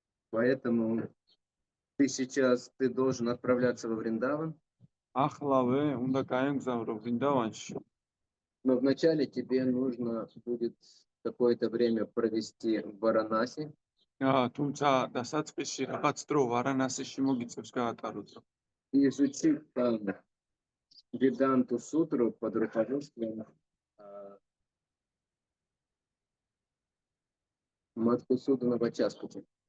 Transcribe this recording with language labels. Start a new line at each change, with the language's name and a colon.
Russian: поэтому ты должен отправляться во Вриндаван,
Georgian: ახლავე უნდა გაემგზავრო ვრინდავანში.
Russian: но вначале тебе нужно будет какое-то время провести в Варанаси,
Georgian: თუმცა დასაწყისში რაღაც დრო ვარანასიში მოგიწევს გაატარო.
Russian: и изучить там Веданту сутру под руководством Мадхусудана Вачаспати.